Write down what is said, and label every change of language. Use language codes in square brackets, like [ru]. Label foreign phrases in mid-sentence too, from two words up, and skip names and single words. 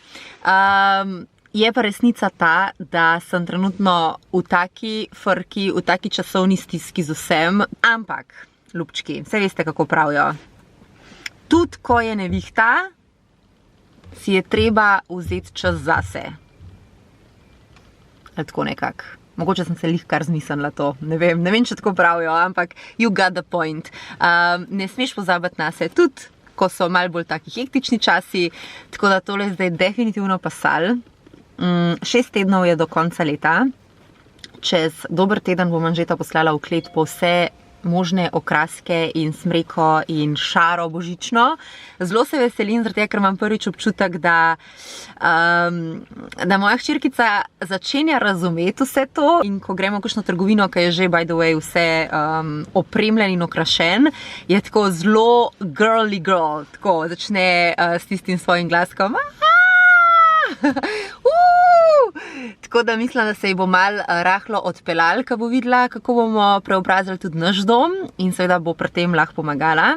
[sl] Je pa resnica ta, da sem trenutno v taki frki, v taki časovni stiski z vsem, ampak, ljubčki, vse veste, kako pravijo. Tudi ko je nevihta, si je treba vzeti čas zase. Ali tako nekako. Mogoče sem se lih kar zmislila to, ne vem, če tako pravijo, ampak [en] you got the point. [sl] Ne smeš pozabiti na se, tudi ko so malo bolj taki hektični časi, tako da tole je zdaj definitivno pasal. 6 tednov je do konca leta, čez dober teden bom Anžeta poslala v klet po vse možne okraske in smreko in šaro božično. Zelo se veselim, zaradi tega, ker imam prvič občutek, da moja hčerkica začenja razumeti vse to in ko gremo v kakšno trgovino, ki je že [en] by the way [sl] vse opremljen in okrašen, je tako zelo [en] girly girl, [sl] tako začne s tistim svojim glaskom. Tako da mislim, da se ji bo malo rahlo odpeljal, ko bo videla, kako bomo preobrazili tudi naš dom in seveda bo pri tem lahko pomagala.